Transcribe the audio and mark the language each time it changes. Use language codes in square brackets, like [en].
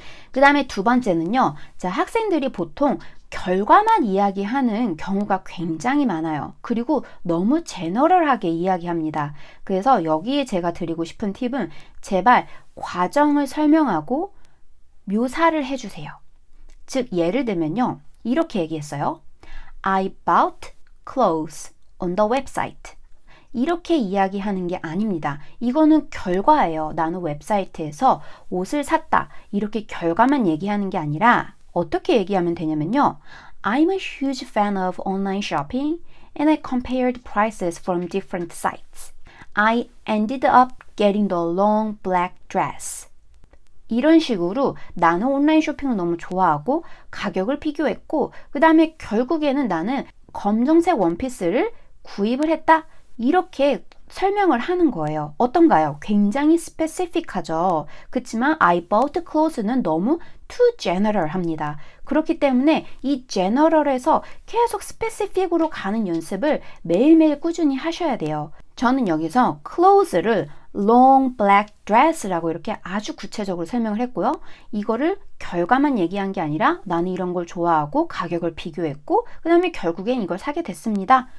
[ko] 그 다음에 두 번째는요. 학생들이 보통 결과만 이야기하는 경우가 굉장히 많아요. 그리고 너무 제너럴하게 이야기합니다. 그래서 여기에 제가 드리고 싶은 팁은 제발 과정을 설명하고 묘사를 해주세요. 즉 예를 들면요. 이렇게 얘기했어요. [en] I bought clothes on the website. [ko] 이렇게 이야기하는 게 아닙니다. 이거는 결과예요. 나는 웹사이트에서 옷을 샀다. 이렇게 결과만 얘기하는 게 아니라 어떻게 얘기하면 되냐면요. [en] I'm a huge fan of online shopping and I compared prices from different sites. I ended up getting the long black dress. [ko] 이런 식으로 나는 온라인 쇼핑을 너무 좋아하고 가격을 비교했고 그 다음에 결국에는 나는 검정색 원피스를 구입을 했다. 이렇게 설명을 하는 거예요. 어떤가요? 굉장히 스페시픽하죠. 그렇지만 I bought clothes는 너무 [en] too general [ko] 합니다. 그렇기 때문에 이 general에서 계속 스페시픽으로 가는 연습을 매일매일 꾸준히 하셔야 돼요. 저는 여기서 clothes를 [en] long black dress [ko] 라고 이렇게 아주 구체적으로 설명을 했고요. 이거를 결과만 얘기한 게 아니라 나는 이런 걸 좋아하고 가격을 비교했고 그 다음에 결국엔 이걸 사게 됐습니다.